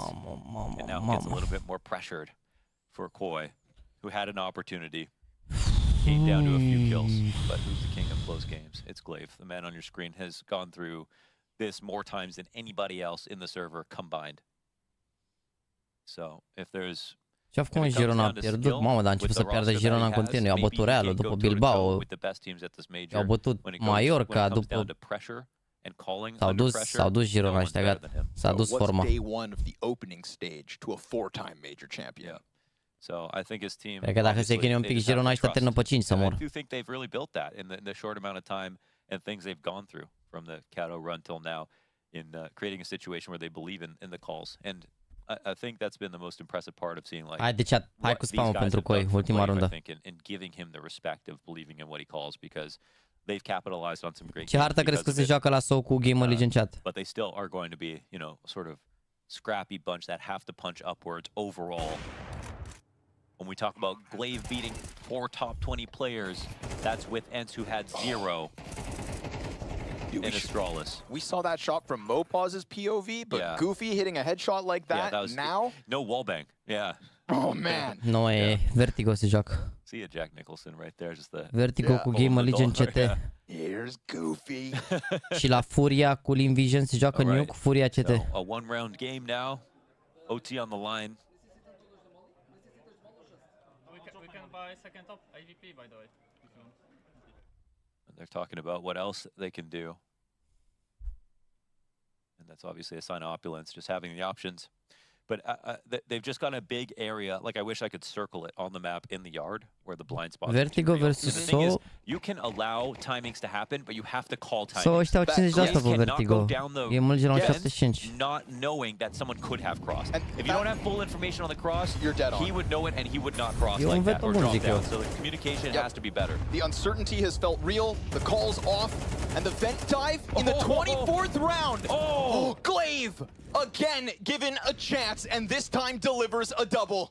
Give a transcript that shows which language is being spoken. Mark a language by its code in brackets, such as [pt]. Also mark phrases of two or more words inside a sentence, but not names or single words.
[en] And now gets a little bit more pressured for Koi, who had an opportunity. Came down to a few kills, but who's the king of close games? It's glaive. The man on your screen has gone through this more times than anybody else in the server combined. So, if there's... [ro] Ce-a făcut un Girona a pierdut? Mamă, dar a început să pierdă Girona în continuu. I-au bătut Realul, după Bilbao, i-au bătut Mallorca, după... S-au dus Girona ăștia, gata. S-a dus forma. [en] Day 1 of the opening stage to a 4-time major champion. So I think his team. [ro] Cred că dacă se chinuie un pic Girona ăștia termină pe 5 să mor. [en] I do think they've really built that in the short amount of time and things they've gone through from the Cato run till now in creating a situation where they believe in the calls. And I think that's been the most impressive part of seeing like. [ro] Hai de chat, hai cu spam pentru Koi, ultima rundă. [en] I think in giving him the respect of believing in what he calls because they've capitalized on some great. [ro] Ce hartă crezi că se joacă la SOU cu Gamer Legion chat? [en] But they still are going to be, you know, sort of scrappy bunch that have to punch upwards overall. When we talk about glaive beating 4 top 20 players, that's with Ents who had 0 in Astralis. We saw that shot from MYPROTEIN's POV, but Goofy hitting a headshot like that, that was, now? No wallbang, Oh, man. No, [ro] e Vertigo se joacă. [en] See a Jack Nicholson right there, just the... [ro] Vertigo cu Gamer Legion CT. [en] Here's Goofy. [ro] Și la Furia cu Lean Vision se joacă Nuke, Furia CT. [en] So, a 1-round game now. OT on the line. Buy second top AWP, by the way. And they're talking about what else they can do. And that's obviously a sign of opulence, just having the options. But they've just got a big area. Like, I wish I could circle it on the map in the yard where the blind spot Vertigo is. versus The thing is, SOU. you can allow timings to happen, but you have to call timings. [ro] SOU ăștia au 50% pe Vertigo. Gamer Legion au 75. [en] Not knowing that someone could have crossed. If you don't have full information on the cross, you're dead on. He would know it and he would not cross like that or drop down. So the communication has to be better. The uncertainty has felt real. The call's off. And the vent dive in the 24th round. Oh, Glaive again given a chance, and this time delivers a double.